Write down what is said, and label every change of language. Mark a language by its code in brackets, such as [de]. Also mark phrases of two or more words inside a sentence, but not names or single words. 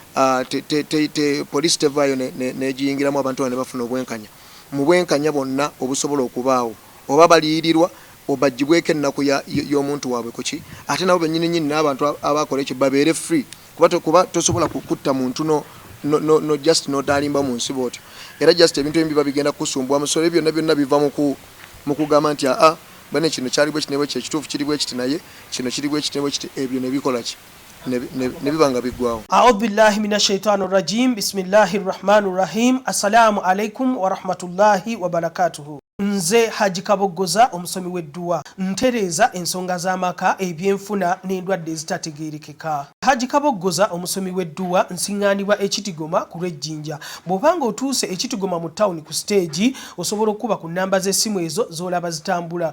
[lg] police tevayo negiyingiramu abantu ne bafuna obwenkanya mu bwenkanya bonna obusobola okubaawo oba baliyirirwa obagibweko ennaku y'omuntu waabwe kuki ate nabo bennyini n'abantu abakola ekyo babeere free kuba tosobola kukutta muntu [en] no just [lg] nodalimba mu nsi bwotyo era just ebintu ebibi babigenda kusumbwa musole byonna biva mu kugamba nti bane kino kyali bwe kinebwe kyekituufu kiri bwe kiti naye kino kiri bwe kinebwe kiti ebyo ne bikola ki ne bibanga biggwawo. [ar] أعوذ بالله من الشيطان الرجيم. بسم الله الرحمن الرحيم. السلام عليكم ورحمة الله وبركاته. [lg] Nze Haji Kabogoza omusomi w'edduwa ntereza ensonga z'amaka ebyenfuna n'endwadde ezitategeerekeka. Haji Kabogoza omusomi w'edduwa nsiŋŋaanibwa ekitigoma ku lw'ejjinja. Bw'obanga otuuse ekitigoma mu tawuni ku stage osobola okuba ku nnamba z'essimu ezo z'olaba zitambula.